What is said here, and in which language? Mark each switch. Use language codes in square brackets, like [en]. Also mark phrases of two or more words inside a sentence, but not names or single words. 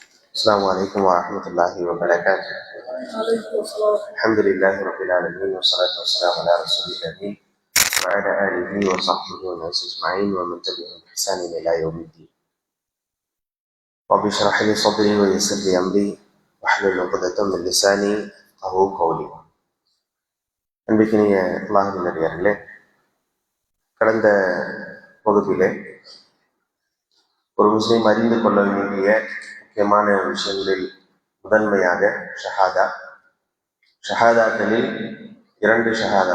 [ar] السلام عليكم ورحمة الله وبركاته. الحمد لله رب العالمين والصلاة والسلام على رسول الله وعلى آله وصحبه والناس أجمعين ومن تبعهم بإحسان إلى يوم الدين. رب اشرح لي صدري ويسر لي أمري واحلل عقدة من لساني يفقهوا قولي. [ta] அன்பிற்கினிய அல்லாஹ்வின் நல்லடியார்களே, கடந்த வகுப்பிலே ஒரு முஸ்லிம் அறிந்து கொள்ள வேண்டிய முக்கியமான விஷயங்களில் முதன்மையாக ஷஹாதாக்களில் இரண்டு ஷஹாதா.